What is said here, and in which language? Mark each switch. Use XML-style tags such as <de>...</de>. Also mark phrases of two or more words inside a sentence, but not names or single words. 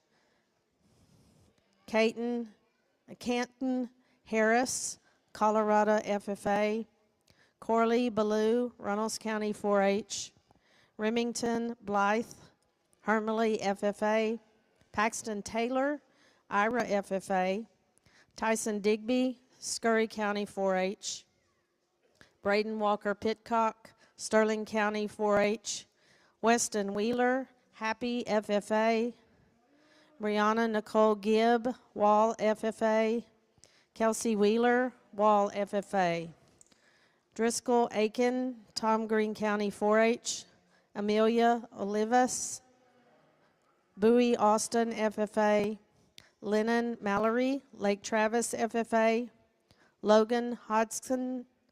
<en>Canton Harris, Colorado FFA, Corley Ballou, Runnels County 4-H, Remington Blythe, Hermley FFA, Paxton Taylor, Ira FFA, Tyson Digby, Scurry County 4-H, Braden Walker Pitcock, Sterling County 4-H, Weston Wheeler, Happy FFA, Brianna Nicole Gibb, Wall FFA, Kelsey Wheeler, Wall FFA, Driscoll Aiken, Tom Green County 4-H, Amelia Olivas, Bowie Austin FFA, Lennon Mallory, Lake Travis FFA, Logan Hodgson,</en>